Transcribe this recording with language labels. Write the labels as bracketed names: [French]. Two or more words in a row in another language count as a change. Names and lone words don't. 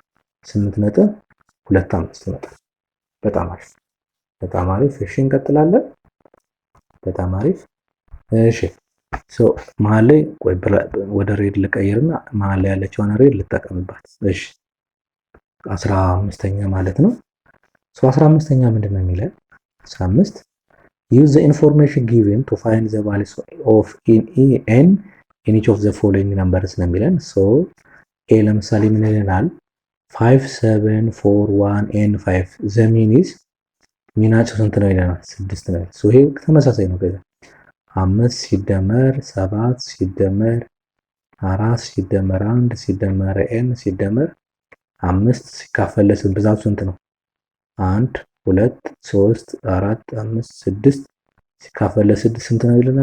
[Amharic] 8.25 ይመጣል። በጣም አሪፍ። እሺ እንቀጥላለን። በጣም አሪፍ። እሺ ሶ መሀል ላይ ወደ ሬድ ልቀይርና መሀል ላይ ያለችውን ሬድ ልጠቀምባት። እሺ 15ኛ ማለት ነው። ሶ 15ኛ ምንድነው የሚለው? [English] 15 use the information given to find the values of in each of the following numbers [Amharic] ነው የሚለን። ሶ ኤ ለምሳሌ ምን ይለናል? [English] 5 7 4 1 and 5 the mean is [Amharic] ሚናቸው ስንት ነው ይለናል? 6 ነው። ሶ ይሄ ተመሳሳይ ነው። ከዛ 5 ሲደመር 7 ሲደመር 4 ሲደመር 1 ሲደመር n ሲደመር 5 ሲካፈል ለስንት ብዛቱ ስንት ነው? 1 2 3 4 5 6 ሲካፈል ለ6 ስንት ነው ይለናል?